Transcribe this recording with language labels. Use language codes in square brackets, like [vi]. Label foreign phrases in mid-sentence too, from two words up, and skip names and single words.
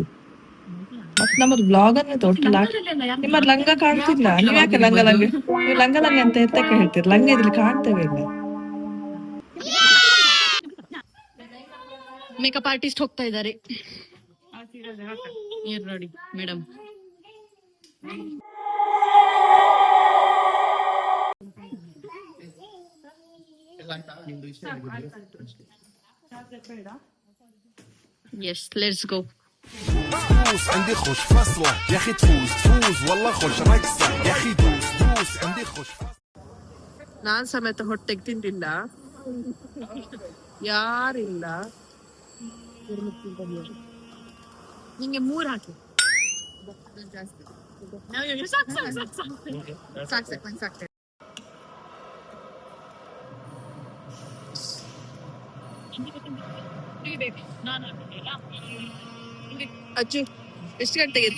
[kn] ಮತ್ ನಮ್ಮದು ಬ್ಲಾಗ್ ಅನ್ನ ತೊಟ್ಟಲ್ಲ. ನಿಮ್ಮ ಲಂಗ ಕಾಣ್ತಿಲ್ಲ. ನೀವ್ ಯಾಕೆ ಲಂಗ ನೀವು ಲಂಗ ಅಂತ ಎತ್ತಕ್ಕೆ ಹೇಳ್ತೀರಿ? ಲಂಗ ಇದ್ರಲ್ಲಿ ಕಾಣ್ತೇವೆ ಇಲ್ಲ. [en] makeup artist [kn] ಹೋಗ್ತಾ ಇದ್ದಾರೆ ನೋಡಿ ಮೇಡಮ್. [en] Yes, let's go. [ar] دوس عندي خوش فصلة يا اخي، تفوز والله خوش رقصة يا اخي، دوس عندي خوش فصلة. [kn] ನಾನ್ ಸಮೇತ ಹೊಟ್ಟೆಗೆ ತಿಂದಿಲ್ಲ, ಯಾರಿಲ್ಲ. ನಿಂಗೆ 3 ಹಾಕಿ. ಸಾಕು. ಅಜ್ಜು ಎಷ್ಟು ಗಂಟೆಗೆ ಎದ್ದೆ?